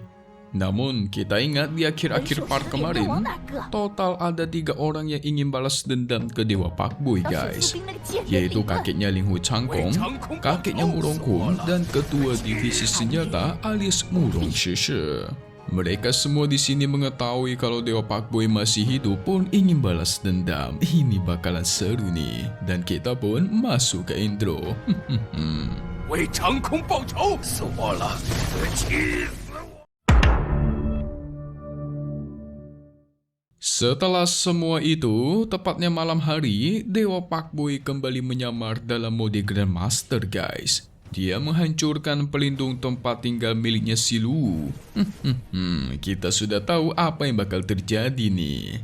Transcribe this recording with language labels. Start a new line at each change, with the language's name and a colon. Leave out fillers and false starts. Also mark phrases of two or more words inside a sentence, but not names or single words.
Indonesian: Namun kita ingat di akhir-akhir part kemarin, total ada 3 orang yang ingin balas dendam ke Dewa Pakboy guys, yaitu kakeknya Ling Hu Changkong, kakeknya Murong Kun, dan ketua divisi senjata alias Murong Sheshe. Mereka semua di sini mengetahui kalau Dewa Pakboy masih hidup pun ingin balas dendam. Ini bakalan seru nih, dan kita pun masuk ke intro.
Chinese: 为长空报仇，死我了，气死！
Indonesian: Setelah semua itu, tepatnya malam hari, Dewa Pakboy kembali menyamar dalam mode Grandmaster guys. Dia menghancurkan pelindung tempat tinggal miliknya si Lu. Kita sudah tahu apa yang bakal terjadi nih.